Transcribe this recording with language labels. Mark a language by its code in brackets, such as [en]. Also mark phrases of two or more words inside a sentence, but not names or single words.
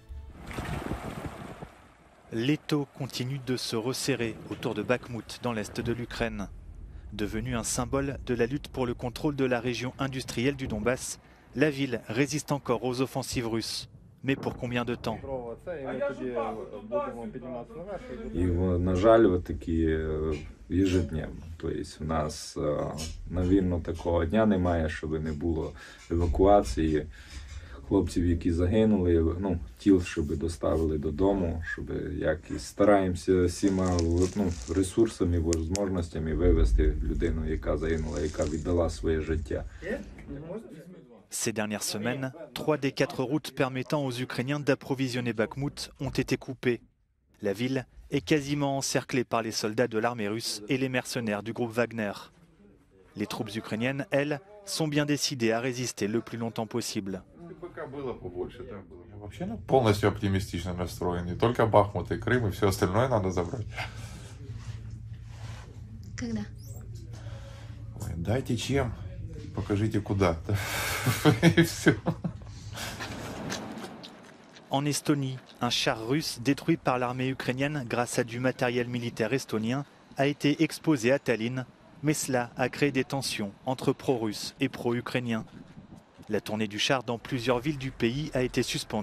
[fr] L'étau continue de se resserrer autour de Bakhmout dans l'est de l'Ukraine. Devenue un symbole de la lutte pour le contrôle de la région industrielle du Donbass, la ville résiste encore aux offensives russes. Mais pour combien de temps? [ru] Ежедневно. [uk] Тобто у нас на вільно такого дня немає, щоб не було евакуації хлопців, які загинули, тіл, щоб доставили додому, щоб якось стараємося всіма ресурсами, можливостями вивезти людину, яка загинула, яка віддала своє життя. [fr] Ces dernières semaines, 3 des 4 routes permettant aux Ukrainiens d'approvisionner Bakhmout ont été coupées. La ville est quasiment encerclée par les soldats de l'armée russe et les mercenaires du groupe Wagner. Les troupes ukrainiennes, elles, sont bien décidées à résister le plus longtemps possible. [ru] Полностью оптимистично настроен. Не только Бахмут и Крым, и все остальное надо забрать. Когда? Ой, дайте чем. Покажите куда. И все. [fr] En Estonie, un char russe détruit par l'armée ukrainienne grâce à du matériel militaire estonien a été exposé à Tallinn, mais cela a créé des tensions entre pro-russes et pro-ukrainiens. La tournée du char dans plusieurs villes du pays a été suspendue.